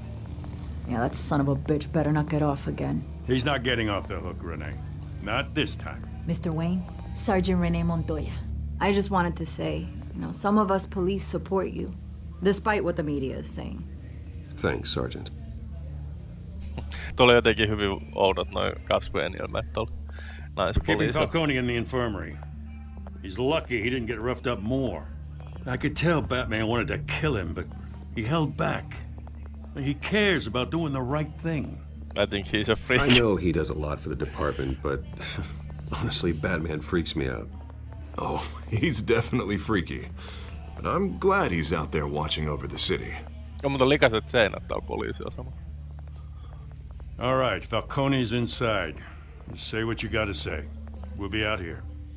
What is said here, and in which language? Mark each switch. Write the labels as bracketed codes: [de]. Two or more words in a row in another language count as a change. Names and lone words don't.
[en] Yeah, that son of a bitch better not get off again. He's not getting off the hook, Renee. Not this time. Mr. Wayne, Sergeant Renee Montoya. I just wanted to say, some of us police support you, despite what the media is saying. Thanks, Sergeant. [fi] Tuli jotenkin hyvin oudot noi kasvojen ilmeet tuolla naispoliisilla. [en] Keeping Falcone in the infirmary. He's lucky he didn't get roughed up more. I could tell Batman wanted to kill him, but he held back. He cares about doing the right thing. I think he's a freak. I know he does a lot for the department, but honestly, Batman freaks me out. Oh, he's definitely freaky. But I'm glad he's out there watching over the city. [fi] On mutta likaiset seinät täällä poliisiasemalla. [en] All right, Falcone's inside. Just say what you gotta say. We'll be out here.